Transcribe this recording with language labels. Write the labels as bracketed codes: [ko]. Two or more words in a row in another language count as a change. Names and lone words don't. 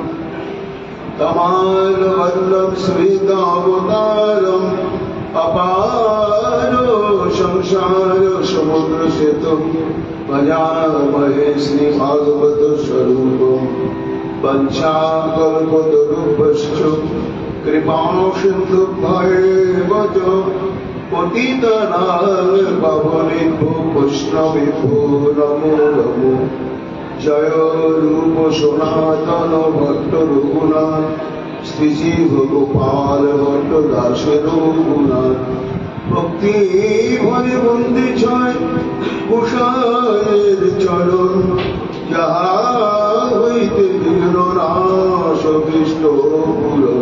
[sa] तमालवल्लं स्मितावतारम् अपारो संसार समुद्र सेतु भजामहे श्रीभागवत स्वरूपम् वंशाकल्पतरुभ्यश्च कृपा सिन्धुभ्येव পতিতানাং পাবনেভ্যো বৈষ্ণবেভ্যো নমো নমো। [bn] জয় রূপ সনাতন ভট্ট রঘুনাথ শ্রীজীব গোপাল ভট্ট দাসের রঘুনাথ। ভক্তি ভরে বন্দে ছয় কুশায়ের চরণ, যাহা হইতে বিঘ্ন নাশ বিষ্ট পূরণ।